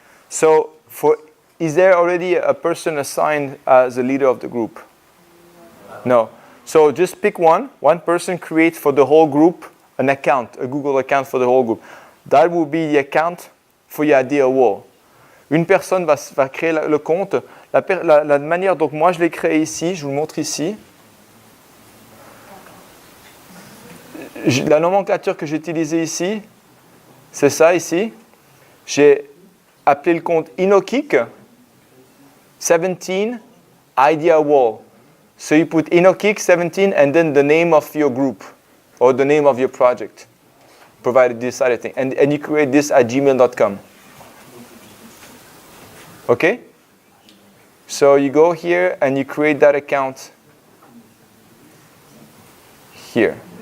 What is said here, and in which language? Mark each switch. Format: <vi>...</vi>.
<en>So is there already a person assigned as a leader of the group? No. So just pick one. One person creates for the whole group an account, a Google account for the whole group. That will be the account for your idea wall.</en> <fr>Une personne va créer le compte. La manière, donc moi je l'ai créé ici, je vous le montre ici. La nomenclature que j'ai utilisée ici, c'est ça ici. J'ai appelé le compte InnoKick 17 Idea Wall.</fr> <en>So you put InnoKick 17 and then the name of your group or the name of your project, provided this other thing. And you create this at gmail.com. Okay? So you go here and you create that account here.</en>